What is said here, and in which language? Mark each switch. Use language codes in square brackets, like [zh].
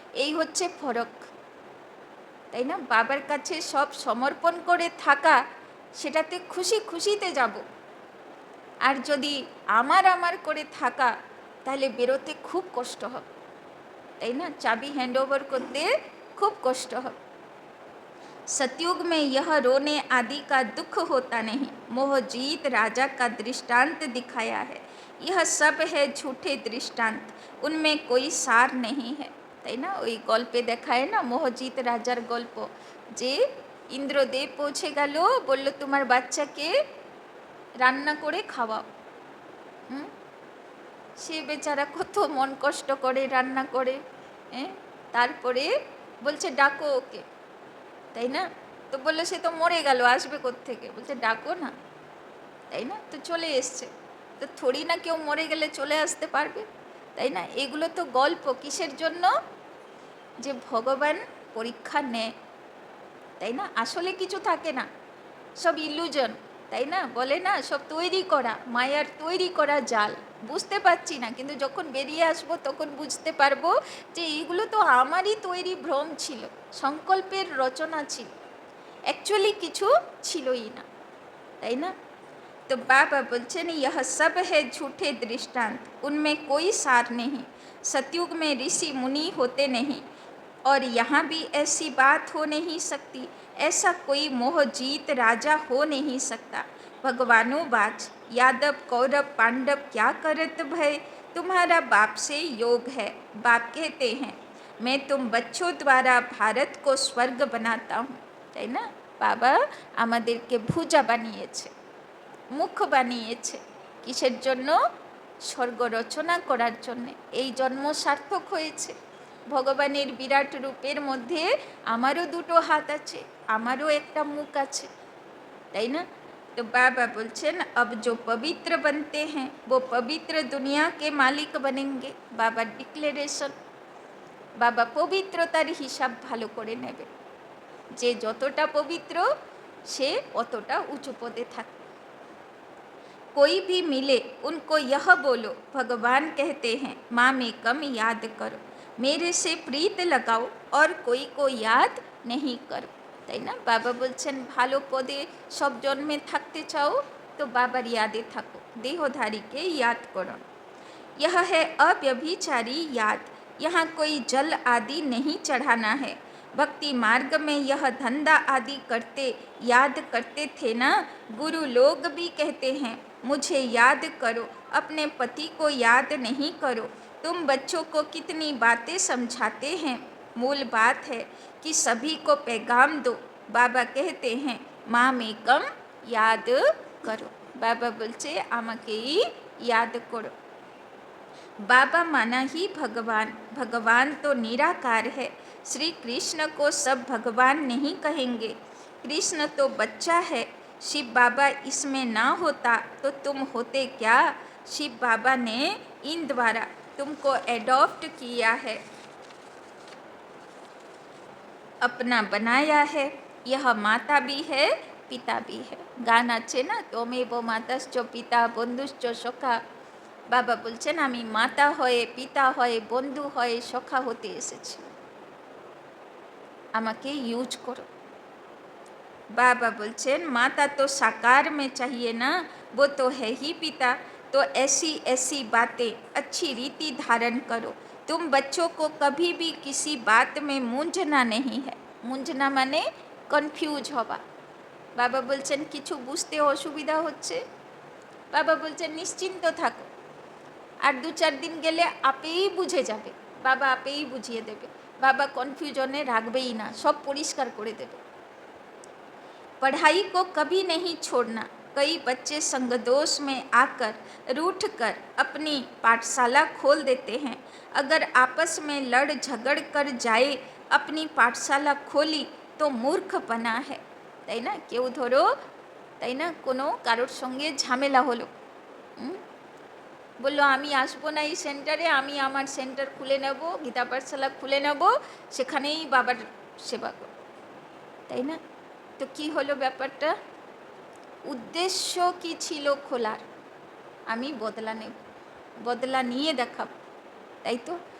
[bn] এই হচ্ছে ফরক, তাই না? বাবার কাছে সব সমর্পণ করে থাকা, সেটাতে খুশি খুশিতে যাব। আর যদি আমার করে থাকা, তাহলে বেরোতে খুব কষ্ট হবে, তাই না? চাবি হ্যান্ড ওভার করতে খুব কষ্ট হবে। [hi] सतयुग में यह रोने आदि का दुख होता नहीं, मोह जीत राजा का दृष्टांत दिखाया है। यह सब है झूठे दृष्टांत, उनमें कोई सार नहीं है, [bn] তাই না? ওই গল্পে দেখায় না মোহজিৎ রাজার গল্প, যে ইন্দ্রদেব পৌঁছে গেল, বলল তোমার বাচ্চাকে রান্না করে খাওয়াও। সে বেচারা কত মন কষ্ট করে রান্না করে, তারপরে বলছে ডাকো ওকে, তাই না? তো বললো সে তো মরে গেল, আসবে কোত্থেকে, বলছে ডাকো না, তাই না? তো চলে এসছে, তো থোড়ি না কেউ মরে গেলে চলে আসতে পারবে, তাই না? এগুলো তো গল্প, কিসের জন্য? যে ভগবান পরীক্ষা নেয়, তাই না? আসলে কিছু থাকে না, সব ইলুজন, তাই না? বলে না সব তৈরি করা, মায়ার তৈরি করা জাল, বুঝতে পারছি না, কিন্তু যখন বেরিয়ে আসবো তখন বুঝতে পারবো যে এইগুলো তো আমারই তৈরি ভ্রম ছিল, সংকল্পের রচনা ছিল, অ্যাকচুয়ালি কিছু ছিলই না, তাই না? [hi] तो बाबा बोलছেন यह सब है झूठे दृष्टांत, उनमें कोई सार नहीं। सतयुग में ऋषि मुनि होते नहीं, और यहाँ भी ऐसी बात हो नहीं सकती, ऐसा कोई मोह जीत राजा हो नहीं सकता। भगवानो बाज यादव कौरव पांडव क्या करत भय, तुम्हारा बाप से योग है। बाप कहते हैं मैं तुम बच्चों द्वारा भारत को स्वर्ग बनाता हूँ, [bn] তাই না? বাবা আমাদেরকে ভুজা বানিয়েছে, মুখ বানিয়েছে, কিসের জন্য? স্বর্গ রচনা করার জন্যে। এই জন্ম সার্থক হয়েছে। ভগবানের বিরাট রূপের মধ্যে আমারও দুটো হাত আছে, আমারও একটা মুখ আছে, তাই না? তো বাবা বলছেন [hi] अब जो पवित्र बनते हैं वो पवित्र दुनिया के मालिक बनेंगे। [bn] বাবার ডিক্লারেশন, বাবা পবিত্রতার হিসাব ভালো করে নেবে, যে যতটা পবিত্র সে অতটা উঁচু পদে থাকে। [hi] कोई भी मिले उनको यह बोलो भगवान कहते हैं माँ में कम याद करो, मेरे से प्रीत लगाओ और कोई को याद नहीं करो, [bn] তাই না? বাবা বলছেন ভালো পদে সব জন্মে থাকতে চাও তো বাবার ইয়াদে থাকো, দেহধারীকে [hi] याद करो। यह है अव्यभिचारी याद, यहाँ कोई जल आदि नहीं चढ़ाना है। भक्ति मार्ग में यह धंधा आदि करते याद करते थे ना, गुरु लोग भी कहते हैं मुझे याद करो, अपने पति को याद नहीं करो। तुम बच्चों को कितनी बातें समझाते हैं, मूल बात है कि सभी को पैगाम दो। बाबा कहते हैं माँ में कम याद करो, बाबा बोलছে আমাকেই याद करो। बाबा माना ही भगवान, भगवान तो निराकार है। श्री कृष्ण को सब भगवान नहीं कहेंगे, कृष्ण तो बच्चा है। शिव बाबा इसमें ना होता तो तुम होते क्या? शिव बाबा ने इन द्वारा तुमको एडॉप्ट किया है, अपना बनाया है। यह माता भी है पिता भी है। [bn] গান আছে না, তোমেব মাতাশ্চ পিতা বন্ধুশ্চ সখা। বাবা বলছেন আমি মাতা হয়ে পিতা হয়ে বন্ধু হয়ে সখা হতে এসেছি। আমাকে ইউজ করো। [hi] बाबा बोलছেন माता तो साकार में चाहिए ना, वो तो है ही पिता, तो ऐसी ऐसी बातें अच्छी रीति धारण करो। तुम बच्चों को कभी भी किसी बात में मूंझना नहीं है। मूंझना माने [bn] কনফিউজ হওয়া। বাবা বলছেন কিছু বুঝতে অসুবিধা হচ্ছে, বাবা বলছেন নিশ্চিন্ত থাকো, আর 2-4 দিন গেলে আপেই বুঝে যাবে, বাবা আপেই বুঝিয়ে দেবে, বাবা কনফিউজনে রাখবেই না, সব পরিষ্কার করে দেবে। [hi] पढ़ाई को कभी नहीं छोड़ना। कई बच्चे संगदोष में आकर रूठ कर अपनी पाठशाला खोल देते हैं। अगर आपस में लड़ झगड़ कर जाए अपनी पाठशाला खोली तो मूर्खपना है। [bn] তাই না, কেউ ধরো তাই না কোনো কারোর সঙ্গে ঝামেলা হলো, বললো আমি আসবো না এই সেন্টারে, আমি আমার সেন্টার খুলে নেব, গীতা পাঠশালা খুলে নেব, সেখানেই বাবার সেবা করব, তাই না। তো কি হলো ব্যাপারটা, উদ্দেশ্য কি ছিল খোলার, আমি বদলা নেব, বদলা নিয়ে দেখাব, তাই তো।